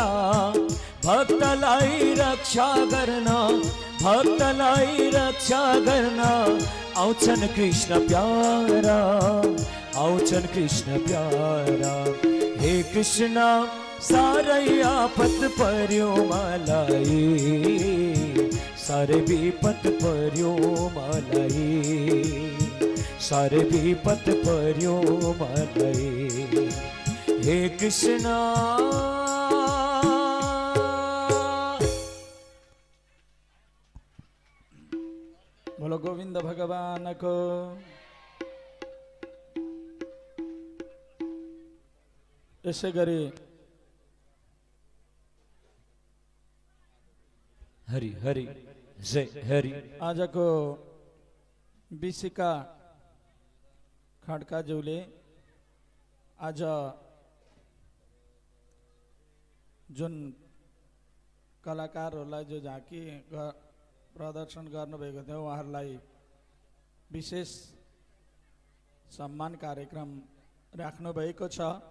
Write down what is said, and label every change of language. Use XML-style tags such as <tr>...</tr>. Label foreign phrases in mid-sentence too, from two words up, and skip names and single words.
<ne>भक्तलाई रक्षा गर्न, भक्तलाई रक्षा गर्न आउँछन् कृष्ण प्यारा, आउँछन् कृष्ण प्यारा। हे कृष्ण साह्रै आपत पर्यो मलाई, साह्रै विपत पर्यो मलाई, साह्रै विपत पर्यो मलाई। हे कृष्ण</ne> <hi>बोलो गोविंद भगवान को।</hi> <ne>यसै गरी हरि हरि जय हरि। आजको बिसिका खड्काज्यूले आज जुन कलाकारहरूलाई जो झाँकी प्रदर्शन गर्नुभएको थियो उहाँहरूलाई विशेष सम्मान कार्यक्रम राख्नु भएको छ</ne>